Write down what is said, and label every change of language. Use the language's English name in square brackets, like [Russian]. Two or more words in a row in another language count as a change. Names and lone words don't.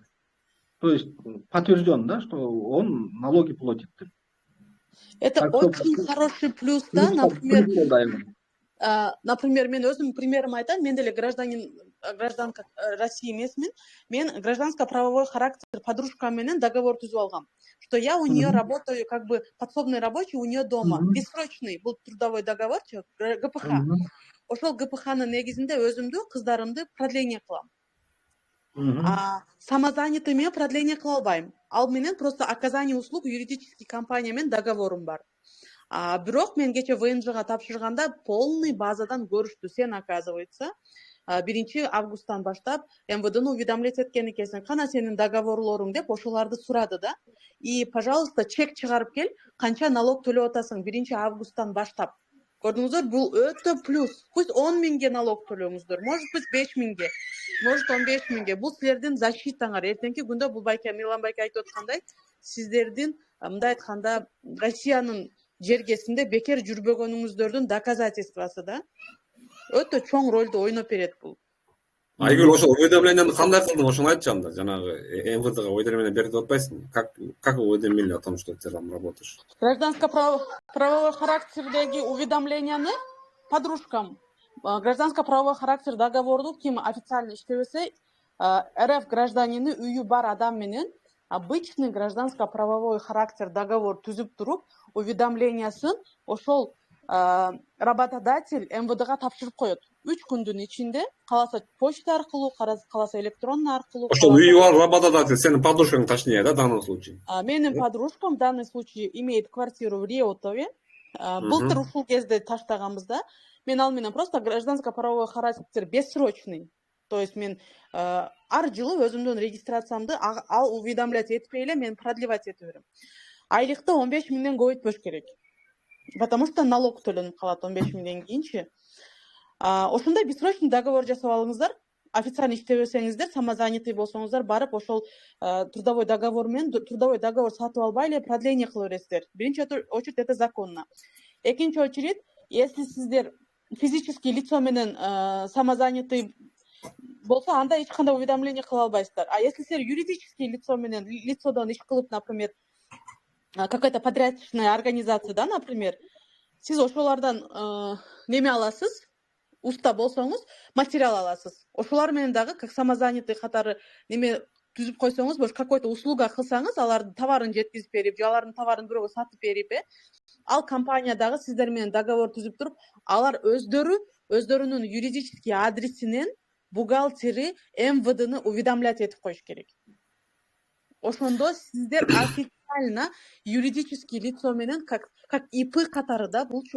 [Russian] То есть подтвержден, да, что он налоги платит. Это Так что очень хороший плюс, да, например, плюс да, например, [Kyrgyz] мен өзүмдүн примерим айтайын, мен деле [Russian] гражданка России [Kyrgyz] эмесмин. Мен [Russian] гражданско-правовой характер [Kyrgyz] подружкам менен договор түзүп алгам. [Russian] Что я у нее работаю как бы подсобный рабочий у нее дома. [Kyrgyz] Бессрочный бул [Russian] трудовой договор, [Kyrgyz] ГПХ. Ошол ГПХнын негизинде өзүмдү, кыздарымды продление кылам. Самозанятый менен продление кыла албайм. Ал менен [Russian] просто оказание услуг юридический компания [Kyrgyz] менен договорум бар. Бирок мен кече ВНЖга тапшырганда полный базадан көрүштү. Сен, оказывается, 1 августтан баштап МВДны уведомлять эткен экенсиң. Кана сенин договорлоруң деп ошоларды сурады да. [Russian] И, пожалуйста, [Kyrgyz] чек чыгарып кел, канча налог төлөп атасың 1 августтан баштап. Көрдүңүздөр, бул өтө плюс. Пусть 10 миңге налог төлөңүздөр, [Russian] может пусть 5 миңге, может 15 миңге. [Kyrgyz] Бул силердин защитаңар. Эртеңки күндө бул байке, Милан байке айтып аткандай, сиздердин мындай айтканда Россиянын жергесинде бекер жүрбөгөнүңүздөрдүн доказательствосы да. Өтө чоң ролду ойноп берет бул. Айгүл, ошол уведомленияны кандай кылдың, ошону айтчы анда. Жанагы МВДга уведомление берип атпайсың? [Russian] Как уведомили о том, что ты там работаешь? [Kyrgyz] Гражданско-правовой характердеги уведомленияны подружкам. [Russian] Гражданско-правовой характер договорду [Kyrgyz] ким официально иштебесе, РФ гражданины үйү бар адам менен [Russian] обычный гражданско-правовой характер договор [Kyrgyz] түзүп туруп, уведомлениясын ошол работодатель МВДга тапшырып коет. 3 күндүн ичинде, каласа почта аркылуу, каласа электронный аркылуу. Ошол үйү бар работодатель сенин подружкаң, [Russian] точнее, да, в данном случае? [Kyrgyz] Менин подружкам [Russian] в данном случае имеет квартиру в Реутове. [Kyrgyz] Былтыр ушул кезде таштаганбыз да. Мен ал менен [Russian] просто гражданско-правовой характер бессрочный. [Kyrgyz] То есть мен ар жылы өзүмдүн регистрациямды ал уведомлять этпей эле мен продлевать этип берем. Айлыкты 15 миңден көбөйтпөш керек. [Russian] Потому что налог [Kyrgyz] төлөнүп калат 15 миңден кийинчи. Ошондой бессрочный договор жасап алыңыздар. Официально иштебесеңиздер, самозанятый болсоңуздар, барып ошол [Russian] трудовой договор [Kyrgyz] менен [Russian] трудовой договор [Kyrgyz] сатып албай эле продление кыла бересиздер. [Russian] Биринчи очередь это законно. [Kyrgyz] Экинчи очередь, если сиздер [Russian] физический лицо [Kyrgyz] менен самозанятый болсо, анда эч кандай уведомление кыла албайсыздар. [Russian] А если [Kyrgyz] силер [Russian] юридический лицо [Kyrgyz] менен лицодон иш кылып, [Russian] например, какая-то подрядочная организация, да, например, [Kyrgyz] сиз ошолардан неме аласыз, уста болсоңуз, материал аласыз. Ошолар менен дагы [Russian] как самозанятый [Kyrgyz] катары неме түзүп койсоңуз, бош [Russian] какой-то услуга [Kyrgyz] кылсаңыз, алардын товарын жеткизип берип, же алардын товарын бирөөгө сатып берип, ал компания дагы сиздер менен договор түзүп туруп, алар өздөрүнүн юридический адресинен бухгалтери МВДны уведомлять этип коюш керек. Ошондо сиздер [Russian] официально юридический лицо [Kyrgyz] менен [Russian] как ИП [Kyrgyz] катары да, булчу.